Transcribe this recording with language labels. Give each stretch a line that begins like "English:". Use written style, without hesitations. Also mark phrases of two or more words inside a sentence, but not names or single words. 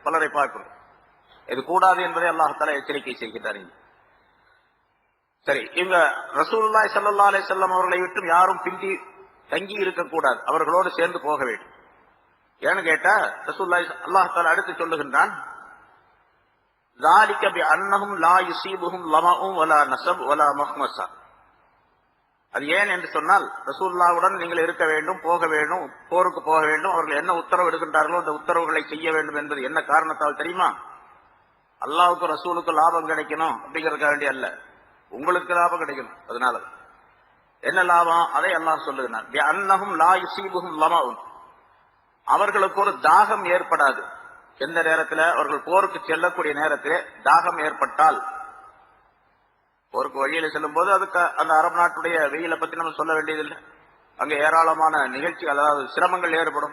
Tamil: பலரை பார்க்கிறோம். இது கூடாது என்பதை
Arabic: الله تعالى
Tamil: எச்சரிக்கை செய்கின்றார். சரி, இவங்க
Arabic: رسول الله صلى الله عليه وسلم
Tamil: அவர்களை விட்டு யாரும் பிந்தி தங்கி இருக்கக்கூடாது, அவர்களோடு சேர்ந்து போக வேண்டும். ஏன்னு கேட்டா
Arabic: رسول الله الله تعالى
Tamil: அடுத்து சொல்லுகின்றான்,
Arabic: ذَلِكَ بِأَنَّهُمْ لَا يُصِيبُهُمْ ظَمَأٌ وَلَا نَصَبٌ وَلَا مَخْمَصَةٌ.
Tamil: அது ஏன் என்று சொன்னால், ரசூலுல்லாஹ்வுடன் நீங்கள் இருக்க வேண்டும், போக வேண்டும், போருக்கு போக வேண்டும். அவர்கள் என்ன உத்தரவு எடுக்கின்றார்களோ அந்த உத்தரவுகளை செய்ய வேண்டும் என்பது என்ன காரணத்தால் தெரியுமா? அல்லாஹ்வுக்கு ரசூலுக்கு லாபம் கிடைக்கணும் அப்படிங்கிறதுக்காக வேண்டிய அல்ல, உங்களுக்கு லாபம் கிடைக்கணும். அதனால என்ன லாபம் அதை அல்லாஹ் சொல்லுகிறான்.
Arabic: بِأَنَّهُمْ لَا يُصِيبُهُمْ ظَمَأٌ,
Tamil: அவர்களுக்கு ஒரு தாகம் ஏற்படாது. எந்த நேரத்தில் அவர்கள் போருக்கு செல்லக்கூடிய நேரத்தில் தாகம் ஏற்பட்டால், போருக்கு வழியில செல்லும் போது அதுக்கு அந்த அரபு நாட்டுடைய வெயிலை பத்தி நம்ம சொல்ல வேண்டியதில்லை. அங்க ஏராளமான நிகழ்ச்சி, அதாவது சிரமங்கள் ஏற்படும்.